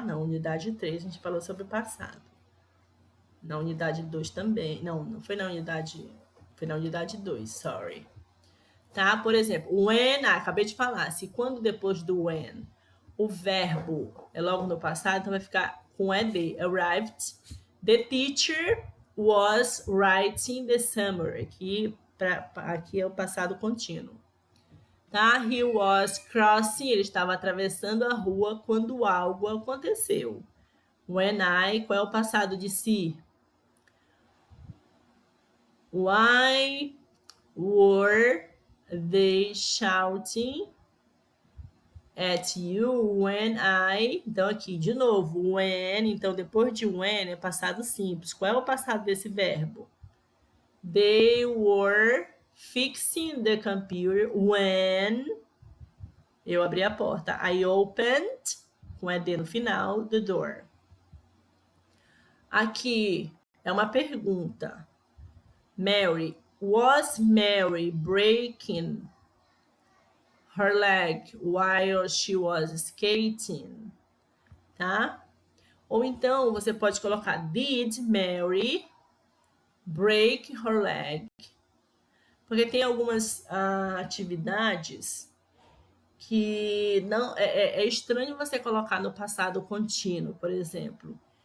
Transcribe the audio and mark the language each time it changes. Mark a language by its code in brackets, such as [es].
[pt] Na unidade 3 a gente falou sobre o passado. Na unidade 2 também. Não foi na unidade... Foi na unidade 2, sorry. Tá? Por exemplo, when, acabei de falar, se quando depois do when o verbo é logo no passado, então vai ficar com ED. [en] Arrived. The teacher was writing the summary. [pt] Aqui é o passado contínuo. Tá? [en] He was crossing, [pt] ele estava atravessando a rua quando algo aconteceu. When qual é o passado de si? [en] Why were they shouting at you when [pt] Então, aqui, de novo, [en] when. [pt] Então, depois de when é passado simples. Qual é o passado desse verbo? [en] They were fixing the computer when [pt] eu abri a porta. [en] I opened, [pt] com ED no final, [en] the door. [pt] Aqui é uma pergunta. [en] Was Mary breaking her leg while she was skating? [pt] Tá? Ou então você pode colocar [en] Did Mary break her leg? [pt] Porque tem algumas atividades que não é estranho você colocar no passado contínuo, por exemplo.